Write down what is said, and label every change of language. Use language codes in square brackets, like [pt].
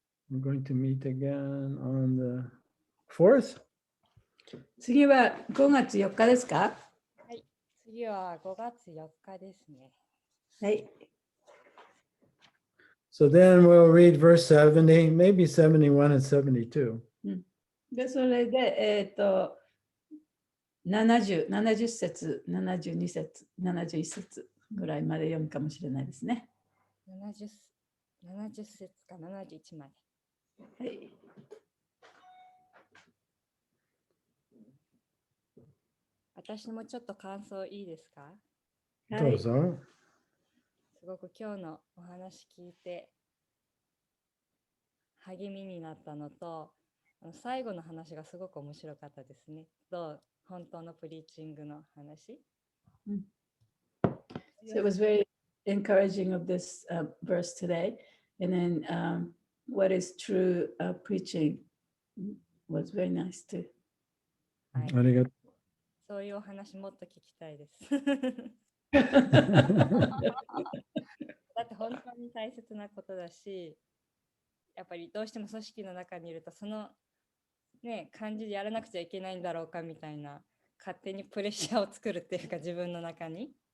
[en] We're going to meet again on the 4th. [ja] 次は5月4日ですか？はい、次は5月4日ですね。はい。 [en] So then we'll read verse 70, maybe 71 and 72. [ja] で、それで、70節、72節、71節ぐらいまで読むかもしれないですね。 70節か71まで。はい。私もちょっと感想いいですか？どうぞ。すごく今日のお話聞いて励みになったのと、最後の話がすごく面白かったですね。本当のプリーチングの話。 [en] So it was very encouraging of this verse today. And then what is true preaching was very nice too. [ja] ありがとう。そういうお話もっと聞きたいです。だって本当に大切なことだし、やっぱりどうしても組織の中にいるとそのね感じでやらなくちゃいけないんだろうかみたいな勝手にプレッシャーを作るっていうか自分の中に。